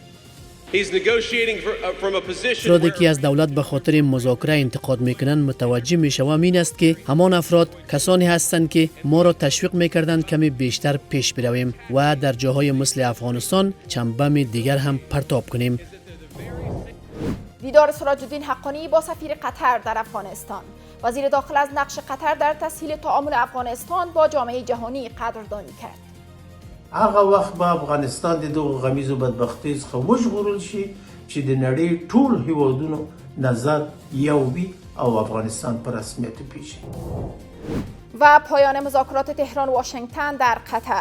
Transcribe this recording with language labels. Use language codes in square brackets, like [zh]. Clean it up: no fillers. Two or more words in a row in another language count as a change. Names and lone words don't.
[fa] افرادی که از دولت به خاطر مذاکره انتقاد میکنند متوجه میشوم این است که همان افراد کسانی هستند که ما را تشویق میکردند کمی بیشتر پیش برویم و در جاهای مثل افغانستان چند بم دیگر هم پرتاب کنیم. دیدار سراج الدین حقانی با سفیر قطر در افغانستان. وزیر داخل از نقش قطر در تسهیل تعامل افغانستان با جامعه جهانی قدردانی کرد. [ps] هغه وخت به افغانستان د دغه غمیزو بدبختۍ څخه وژغورل شي چې د نړۍ ټول هیوادونو نظر یو وي او افغانستان په رسمیت وپیژني. [fa] و پایان مذاکرات تهران و واشنگتن در قطر.